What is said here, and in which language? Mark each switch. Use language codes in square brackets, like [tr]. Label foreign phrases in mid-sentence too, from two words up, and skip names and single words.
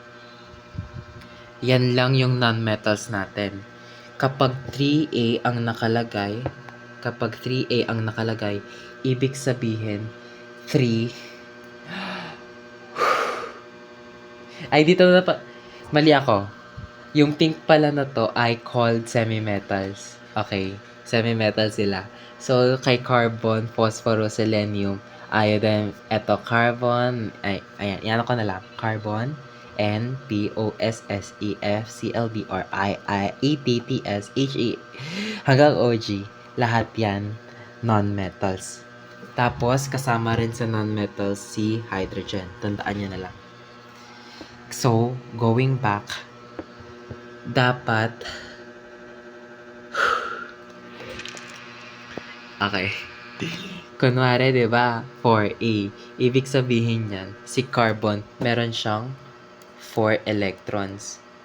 [tl] Yan lang yung non-metals natin. Kapag 3A ang nakalagay, ibig sabihin, 3 ay, dito na pa. Mali ako. Yung pink pala na to ay [en] called semi-metals. [tl] Okay. Semi-metal sila. So, kay carbon, phosphorus, selenium, iodine, eto carbon, ayan, yan ako na lang. Carbon, N, P, O, S, S, E, F, C, L, B, R, I, A, T, T, S, H, E, hanggang O, G. Lahat yan non-metals. Tapos, kasama rin sa non-metals si hydrogen. Tandaan nyo na lang. [en] So, going back, [tl] dapat okay. Kunwari, di ba? 4A. Ibig sabihin yan, si carbon, meron siyang 4 electrons.